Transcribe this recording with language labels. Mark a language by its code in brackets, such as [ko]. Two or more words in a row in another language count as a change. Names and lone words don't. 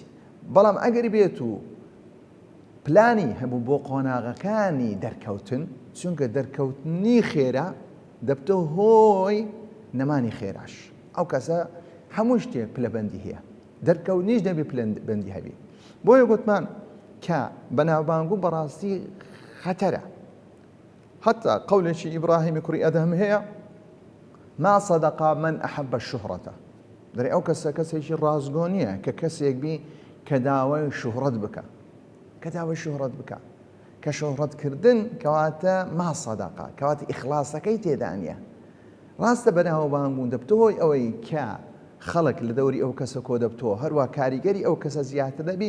[ckb] بەڵام ئەگەر بێت و پلانی هەبوو بۆ قۆناغەکانی دەرکەوتن، چونکە دەرکەوتنی خێرا دەبتە هۆی نەمانی خێراش. ئەو کەسە هەموو شتێک پلەبەندی هەیە، دەرکەوتنیش دەبێ پلەبەندی هەبێ. بۆیە گوتمان کە بەناوبانگبوون بەڕاستی خەتەرە. حتا قەولێکی ئیبراهیمی کوڕی ئەدەم هەیە، [ar] ما صدق من أحب الشهرة. [ckb] دەرێ ئەو کەسە کەسێکی ڕازگۆ نییە کە کەسێک بی کە داوای شوهڕەت بکە، کە شوهڕەتکردن کەواتە [ar] ما صدقە، [ckb] کەواتە ئیخلاسەکەی تێدا نییە. ڕاستە بەناوبانگبوون دەبتە هۆی ئەوەی کە خەڵک لە دەوری ئەو کەسە کۆ دەبتەوە، هەروە کاریگەری ئەو کەسە زیاتر دەبی.